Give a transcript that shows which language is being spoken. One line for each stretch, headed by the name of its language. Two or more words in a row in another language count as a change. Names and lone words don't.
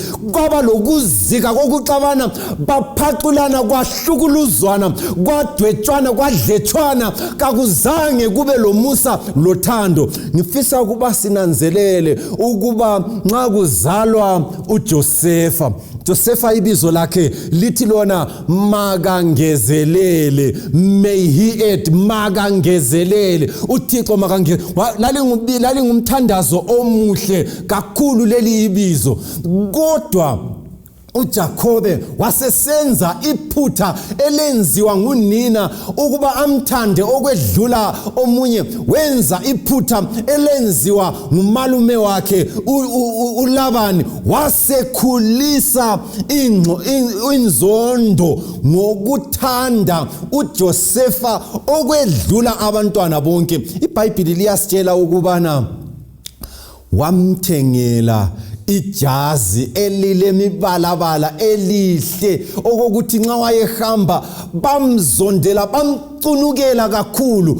North Ndebele: Kwaba lokuzika kokuxabana, baphaqulana, kwahlukuluzwana, kwadwetshwana, kwadletshwana, kakuzange kube lomusa lothando. Ngifisa ukuba sinanzelele ukuba nxa kuzalwa kuthiwa uJosefa. Josefa ibizo lakhe lithi lona makangezelele,
English: may he add,
North Ndebele: makangezelele. uThixo makangezelele. Lalingumthandazo omuhle kakhulu leli ibizo. Kodwa uJakobe wasesenza iphutha elenziwa ngunina ukuba amthande okwedlula omunye. Wenza iphutha elenziwa ngumalume wakhe uLabani. Wasekhulisa inzondo ngokuthanda uJosefa okwedlula abantwana bonke. iBhayibhili liyasitshela ukubana wamthengela ijazi elilemibalabala elihle okokuthi nxa wayehamba bamzondela, bamcunukela kakhulu.